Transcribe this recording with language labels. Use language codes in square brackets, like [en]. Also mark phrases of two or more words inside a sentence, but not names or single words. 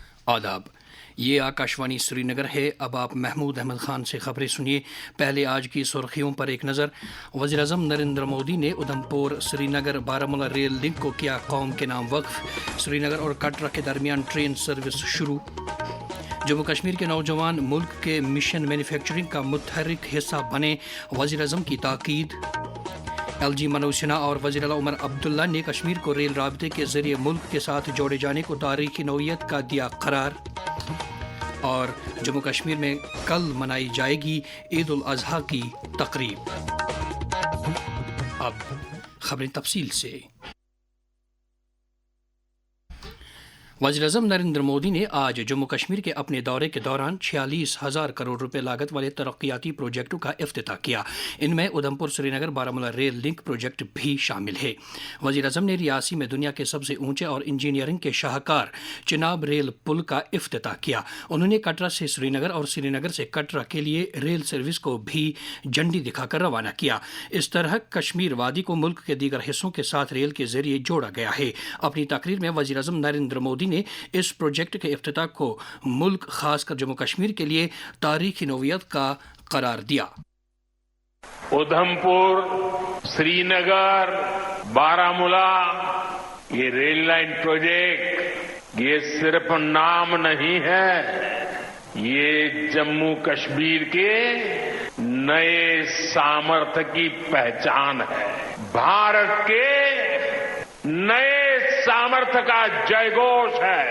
[ur] آداب، یہ آکاشوانی سری نگر ہے۔ اب آپ محمود احمد خان سے خبریں سنیے۔ پہلے آج کی سرخیوں پر ایک نظر۔ وزیر اعظم نریندر مودی نے ادھمپور سری نگر بارہمولہ ریل لنک کو کیا قوم کے نام وقف۔ سری نگر اور کٹرا کے درمیان ٹرین سروس شروع۔ جموں کشمیر کے نوجوان ملک کے مشن مینوفیکچرنگ کا متحرک حصہ بنے، وزیر اعظم کی تاکید۔ ایل جی منوج سنہا اور وزیر اعلیٰ عمر عبداللہ نے کشمیر کو ریل رابطے کے ذریعے ملک کے ساتھ جوڑے جانے کو تاریخی نوعیت کا دیا قرار۔ اور جموں کشمیر میں کل منائی جائے گی عید الاضحیٰ کی تقریب۔ اب خبریں تفصیل سے۔ وزیر اعظم نریندر مودی نے آج جموں کشمیر کے اپنے دورے کے دوران 46,000 کروڑ روپے لاگت والے ترقیاتی پروجیکٹوں کا افتتاح کیا۔ ان میں ادھمپور سری نگر بارہمولہ ریل لنک پروجیکٹ بھی شامل ہے۔ وزیر اعظم نے ریاسی میں دنیا کے سب سے اونچے اور انجینئرنگ کے شاہکار چناب ریل پل کا افتتاح کیا۔ انہوں نے کٹرا سے سری نگر اور سری نگر سے کٹرا کے لیے ریل سروس کو بھی جھنڈی دکھا کر روانہ کیا۔ اس طرح کشمیر وادی کو ملک کے دیگر حصوں کے ساتھ ریل کے ذریعے جوڑا گیا ہے۔ اپنی تقریر میں وزیر اعظم نریندر مودی نے اس پروجیکٹ کے افتتاح کو ملک خاص کر جموں کشمیر کے لیے تاریخی نوعیت کا قرار دیا۔ ادھمپور سری نگر بارہمولہ یہ ریل لائن پروجیکٹ یہ صرف نام نہیں ہے، یہ جموں کشمیر کے نئے سامرتھ کی پہچان ہے، بھارت کے نئے سامرتھ کا جے گوش ہے۔